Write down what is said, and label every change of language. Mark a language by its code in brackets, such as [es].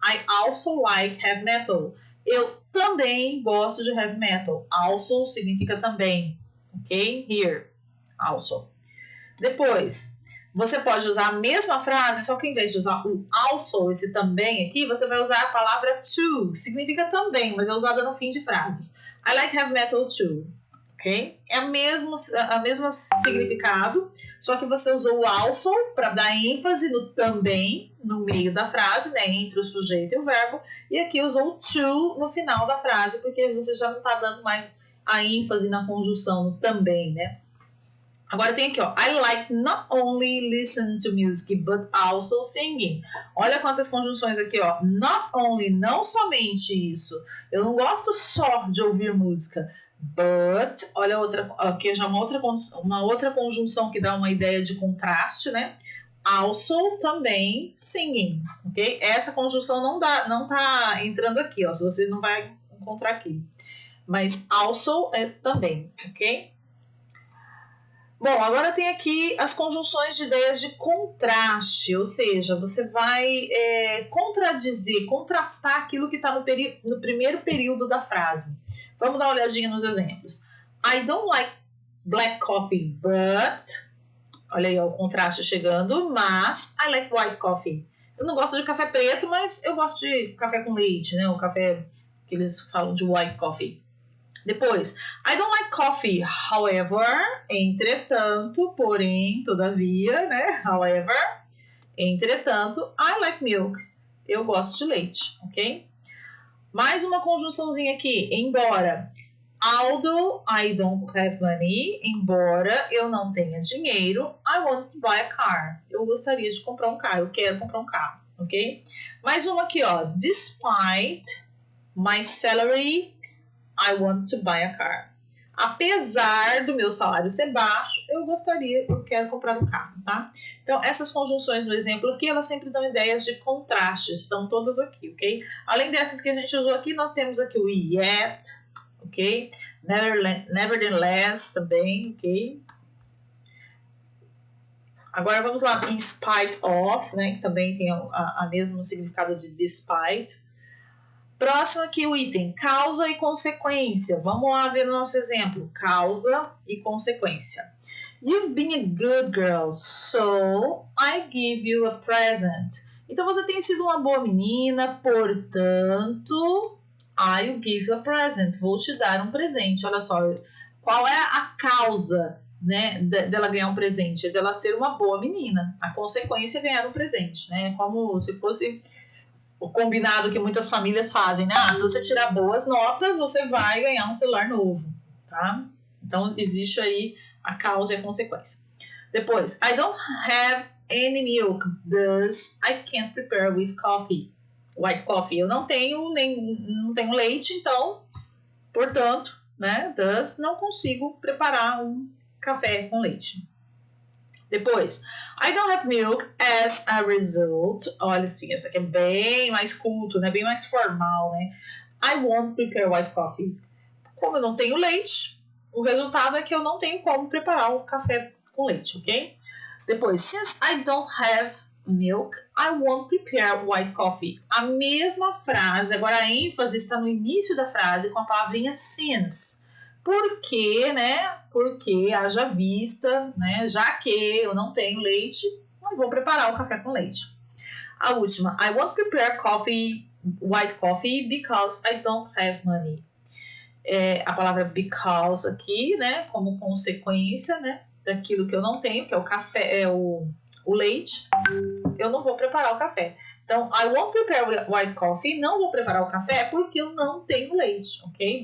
[en] I also like heavy metal. [pt] Eu também gosto de heavy metal. Also significa também, ok? [en] Here, also. [pt] Depois, você pode usar a mesma frase, só que em vez de usar o also, esse também aqui, você vai usar a palavra to, que significa também, mas é usada no fim de frases. [en] I like heavy metal too, ok? [pt] É o mesmo significado, só que você usou o also para dar ênfase no também, no meio da frase, né, entre o sujeito e o verbo, e aqui usou o to no final da frase, porque você já não está dando mais a ênfase na conjunção, no também, né? Agora tem aqui, ó. [en] I like not only listen to music, but also singing. [pt] Olha quantas conjunções aqui, ó. Not only, não somente isso. Eu não gosto só de ouvir música. But, olha outra, aqui já uma outra conjunção que dá uma ideia de contraste, né? Also, também, singing, ok? Essa conjunção não tá entrando aqui, ó. Se você não vai encontrar aqui. Mas also é também, ok? Bom, agora tem aqui as conjunções de ideias de contraste, ou seja, você vai contradizer, contrastar aquilo que está no primeiro período da frase. Vamos dar uma olhadinha nos exemplos. [en] I don't like black coffee, but... [pt] Olha aí, ó, o contraste chegando, mas [en] I like white coffee. [pt] Eu não gosto de café preto, mas eu gosto de café com leite, né? O café que eles falam de white coffee. Depois, [en] I don't like coffee, however, [pt] entretanto, porém, todavia, né? [en] However, entretanto, I like milk. [pt] Eu gosto de leite, ok? Mais uma conjunçãozinha aqui, embora. [en] Although I don't have money, [pt] embora eu não tenha dinheiro, [en] I want to buy a car. [pt] Eu gostaria de comprar um carro, eu quero comprar um carro, ok? Mais uma aqui, ó. [en] Despite my salary, I want to buy a car. [pt] Apesar do meu salário ser baixo, eu quero comprar um carro, tá? Então, essas conjunções no exemplo aqui, elas sempre dão ideias de contraste, estão todas aqui, ok? Além dessas que a gente usou aqui, nós temos aqui o yet, ok? Nevertheless também, ok? Agora vamos lá, in spite of, né? Que também tem a mesmo significado de despite. Próximo aqui o item, causa e consequência. Vamos lá ver no nosso exemplo, causa e consequência. [en] You've been a good girl, so I give you a present. [pt] Então você tem sido uma boa menina, portanto, [en] I'll give you a present. [pt] Vou te dar um presente. Olha só, qual é a causa, né, dela ganhar um presente? É dela ser uma boa menina. A consequência é ganhar um presente, né? Como se fosse o combinado que muitas famílias fazem, né? Se você tirar boas notas, você vai ganhar um celular novo, tá? Então, existe aí a causa e a consequência. [en] Depois, I don't have any milk, thus I can't prepare with coffee. White coffee. [pt] Eu não tenho leite, então, portanto, né? Thus, não consigo preparar um café com leite. [en] Depois, I don't have milk as a result. [pt] Olha assim, essa aqui é bem mais culto, né? Bem mais formal, né? [en] I won't prepare white coffee. [pt] Como eu não tenho leite, o resultado é que eu não tenho como preparar o café com leite, ok? [en] Depois, since I don't have milk, I won't prepare white coffee. [pt] A mesma frase, agora a ênfase está no início da frase com a palavrinha since. Porque, né? Porque haja vista, né? Já que eu não tenho leite, não vou preparar o café com leite. A última, [en] I won't prepare white coffee because I don't have money. [pt] A palavra because aqui, né? Como consequência, né? Daquilo que eu não tenho, que é o café, o leite, eu não vou preparar o café. Então, [en] I won't prepare white coffee, [pt] não vou preparar o café porque eu não tenho leite, ok?